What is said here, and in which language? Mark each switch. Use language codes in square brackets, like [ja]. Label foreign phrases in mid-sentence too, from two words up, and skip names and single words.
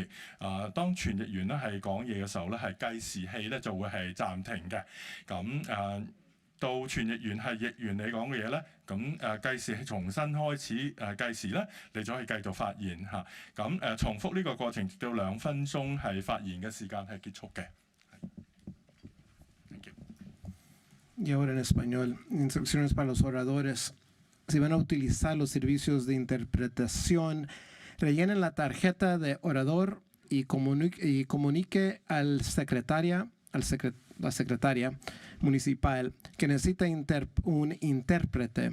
[yue] 當傳譯員咧係講嘢嘅時候咧係計時器咧就會係暫停嘅。咁到傳譯員係譯完你講嘅嘢咧，咁計時重新開始計時咧，你就可以繼續發言嚇。咁重複呢個過程直到2分鐘係發言嘅時間係結束嘅。 [es] Y ahora en español, instrucciones para los oradores. Si van a utilizar los servicios de interpretación, rellenen la tarjeta de orador y comunique al la secretaria municipal que necesita un intérprete.